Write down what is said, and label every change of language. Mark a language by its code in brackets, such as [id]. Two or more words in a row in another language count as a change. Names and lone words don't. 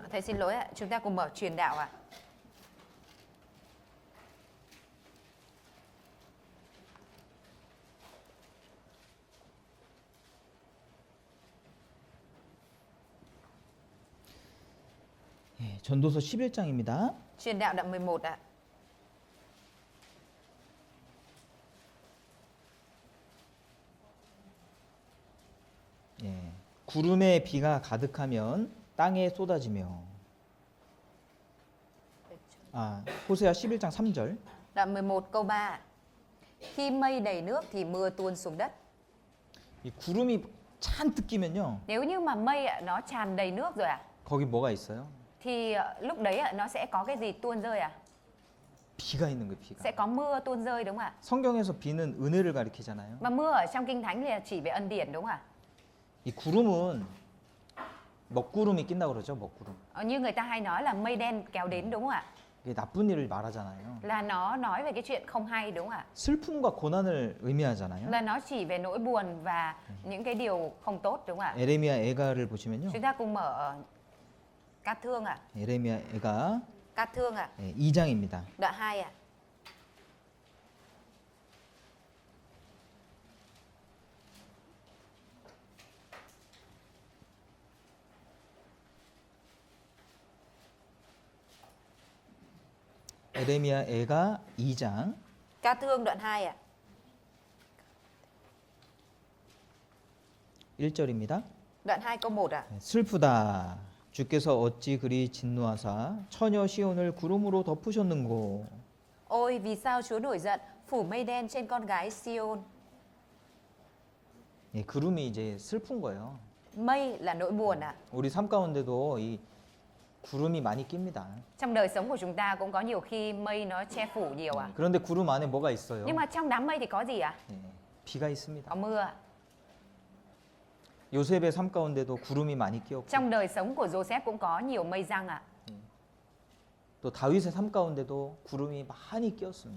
[vi] Thầy xin lỗi ạ, chúng ta cùng mở truyền đạo ạ. [ko] 예, 전도서 11장입니다. [vi] Truyền đạo đoạn 11 ạ. [ko] 예, 구름에 비가 가득하면 땅에 쏟아지며. 아, 호세아 11장 3절. [vi] Đoạn 11 câu 3. Khi mây đầy nước thì mưa tuôn xuống đất. [ko] 이 구름이 잔뜩 끼면요. [vi] Nếu như mà mây ạ, nó tràn đầy nước rồi ạ, [ko] 거기 뭐가 있어요? [vi] thì lúc đấy ạ, nó sẽ có cái gì tuôn rơi ạ? [ko] 비가 있는 거예요, 비가. [vi] Sẽ có mưa tuôn rơi đúng không ạ? [ko] 성경에서 비는 은혜를 가리키잖아요. [vi] Và mưa ở trong Kinh Thánh thì chỉ về ân điển đúng không ạ? [ko] 이 구름은 먹구름이 낀다고 그러죠, 먹구름. [vi] Như người ta hay nói là mây đen kéo đến đúng không ạ? [ko] 이게 나쁜 일을 말하잖아요. [vi] Là nó nói về cái chuyện không hay đúng không ạ? [ko] 슬픔과 고난을 의미하잖아요. [vi] Là nó chỉ về nỗi buồn và những cái điều không tốt đúng không ạ? [ko] 에레미야 애가를 보시면요. [vi] Chúng ta cùng mở Cát Thương ạ. [ko] 에레미야 애가 [vi] Cát Thương ạ. [ko] 2장입니다. [vi] Đoạn 2 ạ. [ko] 에레미야 애가 2장 [vi] Cát Thương đoạn 2 ạ. [ko] 1절입니다. [vi] Đoạn 2 câu 1 ạ. [ko] 슬프다. 주께서 어찌 그리 진노하사 처녀 시온을 구름으로 덮으셨는고. [vi] Ôi vì sao Chúa nổi giận phủ mây đen trên con gái Sion? [ko] 예, 구름이 이제 슬픈 거예요. [vi] Mây là nỗi buồn ạ. [ko] 우리 삶 가운데도 이 구름이 많이 낍니다. [vi] Trong đời sống của chúng ta cũng có nhiều khi mây nó che phủ nhiều ạ. [ko] 그런데 구름 안에 뭐가 있어요? [vi] Nhưng mà trong đám mây thì có gì ạ? [ko] 예, 비가 있습니다. [vi] Có mưa ạ. [ko] 요셉의 삶 가운데도 구름이 많이 끼었고 [vi] Trong đời sống của Joseph cũng có nhiều mây răng ạ. [ko] 또 다윗의 삶 가운데도 구름이 많이 끼었습니다.